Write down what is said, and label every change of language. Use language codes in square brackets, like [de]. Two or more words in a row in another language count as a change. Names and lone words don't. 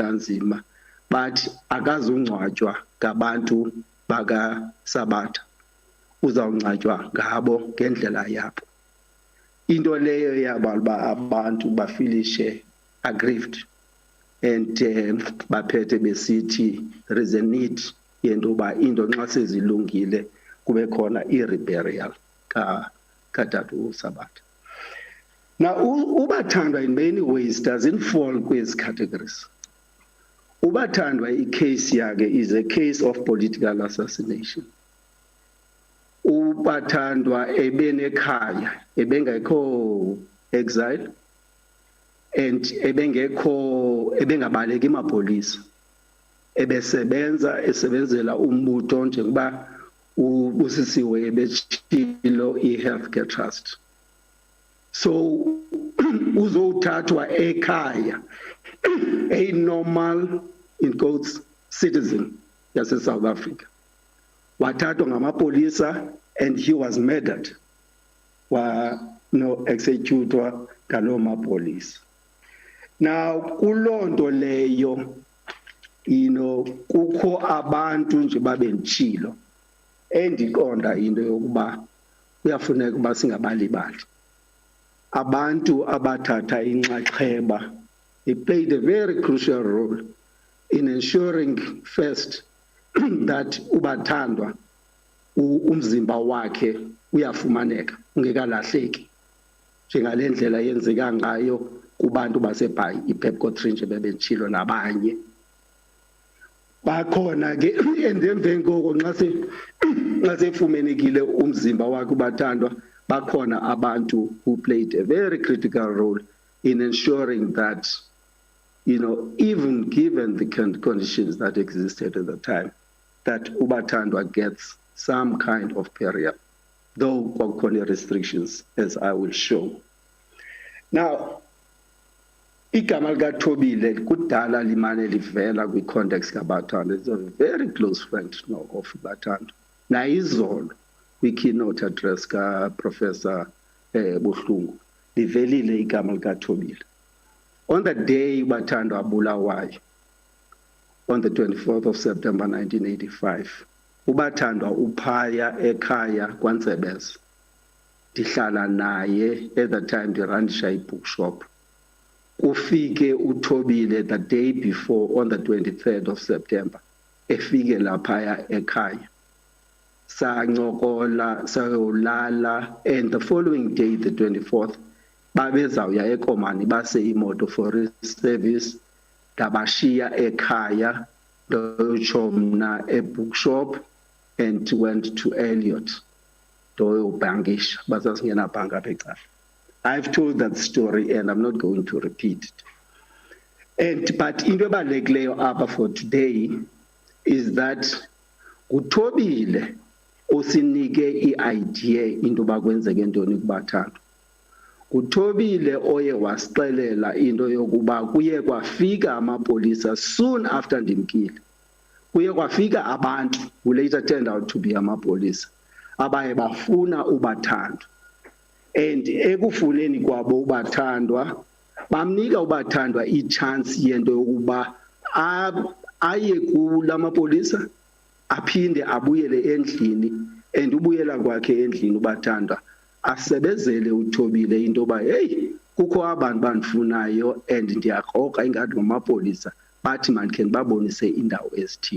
[xh] Matanzima but akazungcwatywa ngabantu bakaSabatha, uzawungcwatywa ngabo ngendlela yabo. Into leyo yaba abantu bafilishe [en] aggrieved and [xh] baphethe besithi [en] there is a need [xh] yento ba into nxa sezilungile kube khona i-reburial katata uSabatha. [en] Now uBatandwa in many ways doesn't fall kwezi categories. uBatandwa [xh] i-case yakhe [en] is a case of political assassination. [xh] uBatandwa ebenekhaya, ebengekho [en] exile and [xh] ebengabaleki emapolisa, esebenzela umbutho njengoba usisiwe ebetshilo i-healthcare trust. So uzothathwa ekhaya, [en] a normal in quotes citizen [xh] yase South Africa, wathathwa ngamapolisa [en] and he was murdered [xh] executwa ngalo mapolisa. Now kulonto leyo kukho abantu nje babenditshilo endiqonda into yokuba kuyafuneka ukuba singabalibali. Abantu abathatha inxaxheba, [en] they played a very crucial role in ensuring first that [xh] uBatandwa umzimba wakhe uyafumaneka ungekalahleki njengale ndlela yenzeka ngayo kubantu baseBhayi iPepco-Trinche bebentshilo nabanye. Bakhona ke emveni koko nxa sefumenekile umzimba wakhe uBatandwa, bakhona abantu [en] who played a very critical role in ensuring that even given the conditions that existed at the time, that uBatandwa gets some kind of burial, though kwakukhona restrictions, as I will show. Now, [xh] igama likaThobile kudala limane livela kwi-context kaBatandwa. [en] He's a very close friend of Batandwa. [xh] Nayizolo kwi-keynote address ka-Professor Buhlungu livelile igama likaThobile. [en] On the day Batandwa abulawayo, on the 24th of September 1985, [xh] uBatandwa uphaya ekhaya kwaNtsebeza. Ndihlala naye [en] at the time [xh] ndirandisha i-bookshop. Ufike uThobile [en] the day before, on the 23rd of September, [xh] efike laphaya ekhaya. Sancokola, sayolala, [en] and the following day, the 24th, [xh] babezawuya eKomani base imoto [en] for service, [xh] ndabashiya ekhaya, ndoyotsho mna e-bookshop, [en] and went to Elliot, [xh] ndoyobhankisha, basasingenabhanka apha eCala. [en] I've told that story and I'm not going to repeat it. [xh] But into ebalulekileyo apha [en] for today is that [xh] uThobile usinike i-idea into yoba kwenzeke ntoni kuBatandwa. uThobile oye wasixelela into yokuba kuye kwafika amapolisa [en] soon after [xh] ndimkile. Kuye kwafika abantu [en] who later turned out to be [xh] amapolisa abaye bafuna uBatandwa. And ekufuneni kwabo uBatandwa bamnika uBatandwa i-chance yento yokuba aye kulamapolisa aphinde abuyele endlini, and ubuyela kwakhe endlini uBatandwa asebezele uThobile into yoba hey kukho abantu bandifunayo and ndiyakroka ingathi ngamapolisa bathi mandikhe ndibabonise indawo ezithile.